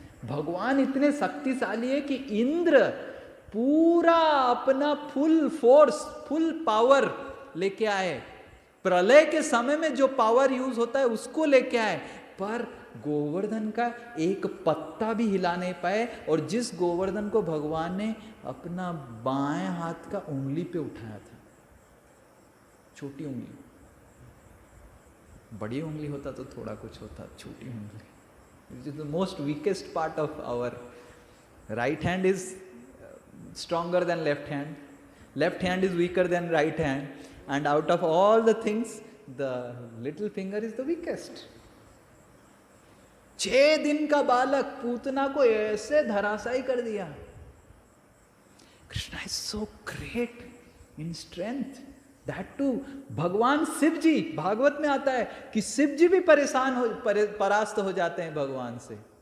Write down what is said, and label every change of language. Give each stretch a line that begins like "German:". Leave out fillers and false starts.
Hindi: भगवान इतने शक्तिशाली है कि इंद्र पूरा अपना फुल फोर्स, फुल पावर लेके आए। प्रलय के समय में जो पावर यूज होता है उसको लेके आए, पर गोवर्धन का एक पत्ता भी हिला नहीं पाए। और जिस गोवर्धन को भगवान ने अपना बाएं हाथ का उंगली पे उठाया था, छोटी उंगली,
English: बड़ी उंगली होता तो थोड़ा कुछ होता, छोटी उंगली, which is the most weakest part of our right hand is stronger than left hand is weaker than right hand, and out of all the things the little finger is the weakest.
Hindi: 6 दिन का बालक पूतना को ऐसे धराशायी कर दिया।
English: Krishna is so great in strength, that to
Hindi: भगवान शिव जी, भागवत में आता है कि शिव जी भी परास्त हो जाते हैं भगवान से।